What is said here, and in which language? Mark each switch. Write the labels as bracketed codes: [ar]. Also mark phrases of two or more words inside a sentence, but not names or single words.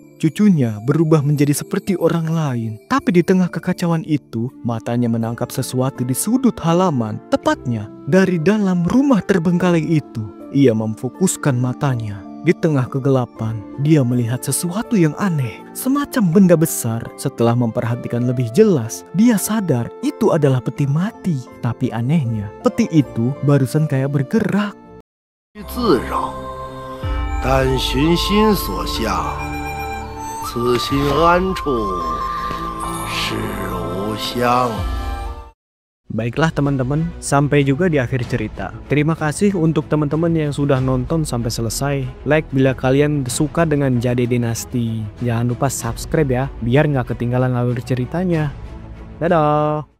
[id] Cucunya berubah menjadi seperti orang lain. Tapi di tengah kekacauan itu, matanya menangkap sesuatu di sudut halaman, tepatnya dari dalam rumah terbengkalai itu. Ia memfokuskan matanya. Di tengah kegelapan, dia melihat sesuatu yang aneh, semacam benda besar. Setelah memperhatikan lebih jelas, dia sadar itu adalah peti mati. Tapi anehnya, peti itu barusan kayak bergerak. [zh] 自扰，但寻心所向，此心安处是吾乡。 [id] Baiklah teman-teman, sampai juga di akhir cerita. Terima kasih untuk teman-teman yang sudah nonton sampai selesai. Like bila kalian suka dengan Jade Dynasty. Jangan lupa subscribe ya, biar nggak ketinggalan alur ceritanya. Dadah!